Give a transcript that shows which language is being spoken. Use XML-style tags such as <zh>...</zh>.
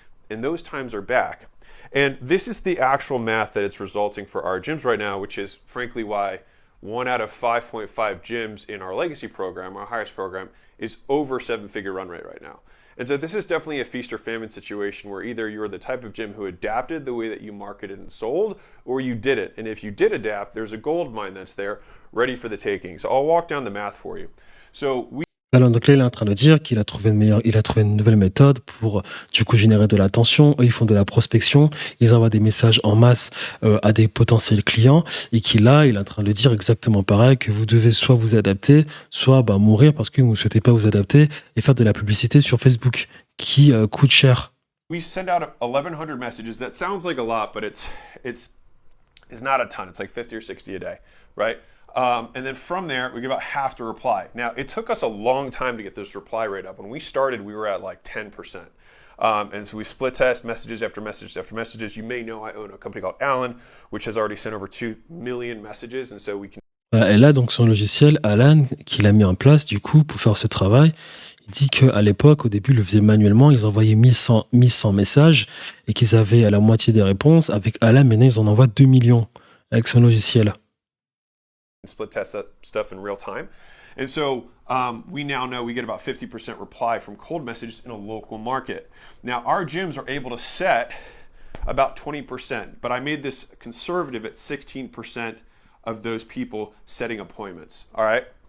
<en>And those times are back. And this is the actual math that it's resulting for our gyms right now, which is frankly why 1 out of 5.5 gyms in our legacy program, our highest program, is over 7-figure run rate right now. And so this is definitely a feast or famine situation where either you're the type of gym who adapted the way that you marketed and sold, or you didn't. And if you did adapt, there's a gold mine that's there ready for the taking. So I'll walk down the math for you. So</en> <fr>Alors, donc là, il est en train de dire qu'il a trouvé une nouvelle méthode pour, du coup, générer de l'attention. Eux, ils font de la prospection. Ils envoient des messages en masse à des potentiels clients. Et il est en train de dire exactement pareil, que vous devez soit vous adapter, soit mourir parce que vous ne souhaitez pas vous adapter et faire de la publicité sur Facebook qui coûte cher.</fr> <en>We send out 1,100 messages. That sounds like a lot, but it's not a ton. It's like 50 or 60 a day, right? And then from there, we get about half to reply. Now, it took us a long time to get this reply rate up. When we started, we were at like 10%. And so we split test messages after messages after messages. You may know I own a company called Alan, which has already sent over 2 million messages. And so we can...</en> <fr>Voilà, et là, donc, son logiciel, Alan, qu'il a mis en place, du coup, pour faire ce travail, il dit qu'à l'époque, au début, ils le faisaient manuellement. Ils envoyaient 1100 messages et qu'ils avaient à la moitié des réponses. Avec Alan, maintenant, ils en envoient 2 millions avec son logiciel.</fr> <en>split test that stuff in real time. And so we now know we get about 50% reply from cold messages in a local market. Now, our gyms are able to set about 20%, but I made this conservative at 16% of those people setting appointments, all right?</en>